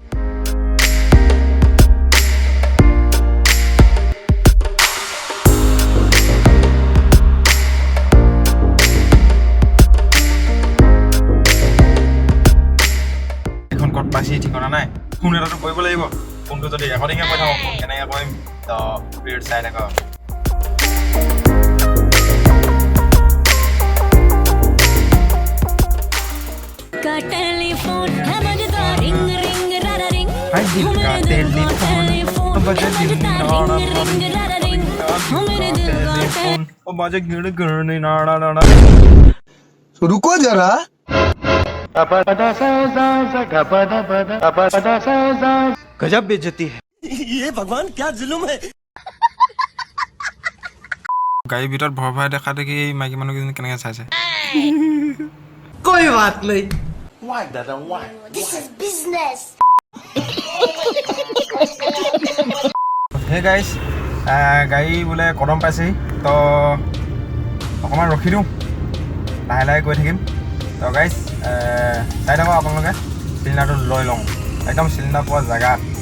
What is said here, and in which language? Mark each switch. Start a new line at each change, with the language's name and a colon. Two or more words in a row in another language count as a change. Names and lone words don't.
Assamese: এখন ক'ত পাইছে ঠিকনা নাই। ফোন এটাতো কৰিব লাগিব। ফোনটো যদি ৰেকৰ্ডিঙে কৈ থাকোঁ, ফোন কেনেকৈ কৰিম? তো ভিডিঅ'টো চাই থাকক।
Hindi: का टेलीफोन है बजता रिंग रिंग रारा रिंग हाय दिल का टेलीफोन बजे दिल नाड़ा रिंग रारा रिंग मेरे दिल का टेलीफोन ओ बजे गिड़ गिड़ नाड़ा नाड़ा। रुको जरा। गजब बेइज्जती है। ये भगवान क्या जुल्म है।
Assamese: গাড়ীৰ ভিতৰত ভৰাই দেখা দেখি মাইকী মানুহকেইজনী কেনেকৈ চাইছে।
Hindi: कोई बात नहीं।
English: This is business. hey guys
Assamese: গাড়ী বোলে কদম পাইছেহি। তো অকণমান ৰখি দিওঁ, লাহে লাহে গৈ থাকিম। তো গাইজ চাই থাকক আপোনালোকে। চিলিণ্ডাৰটো লৈ লওঁ একদম চিলিণ্ডাৰ পোৱা জেগাত।